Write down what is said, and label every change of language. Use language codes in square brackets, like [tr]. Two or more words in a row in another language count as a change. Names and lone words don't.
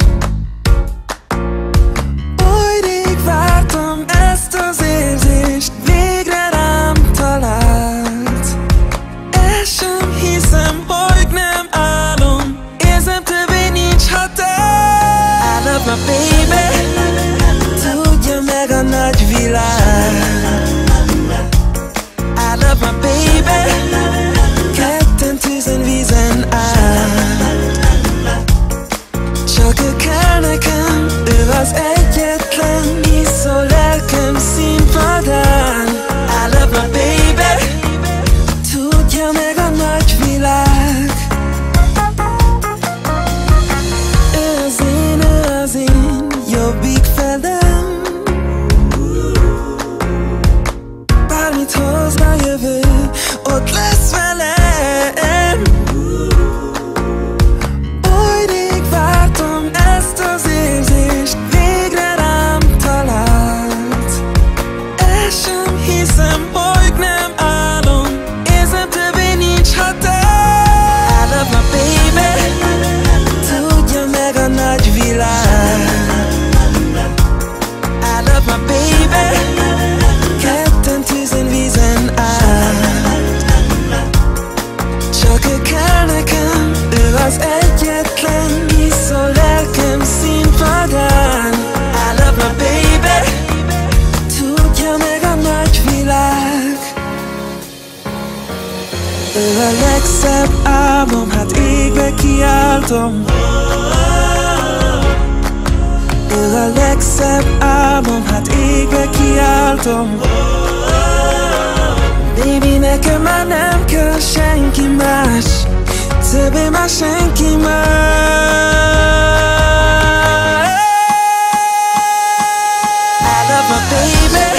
[hu] Oly rég vártam ezt az érzést, végre rám talált. El sem hiszem, hogy nem álom, érzem, többé nincs határ. [en] I love my baby, [hu] tudja meg a nagy világ. [en] I love my baby, [hu] ketten tűzön vízen át. Csak ő kell nekem, ő az egyetlen, hiszó lelkem színpadán. [en] I love my baby, [hu] tudja meg a nagy világ. Ő az én jobbik felem. Bármit hozna a jövő, ott lesz velem. Oly rég vártam ezt az érzést, végre rám talált. El sem hiszem, hogy nem álom, érzem, többé nincs határ. [en] I love my baby, [hu] tudja meg a nagy világ. [en] I love my baby, [hu] ketten tűzön vízen át. Csak ő kell nekem, ő az egyetlen, hiszó lelkem színpadán. [en] I love my baby, [hu] tudja meg a nagy világ. Ő a legszebb álmom, hát égbe kiáltom. Ő a legszebb álmom, hát égbe kiáltom. Baby, nekem már nem kell senki más, többé már senki más. [en] I love my baby.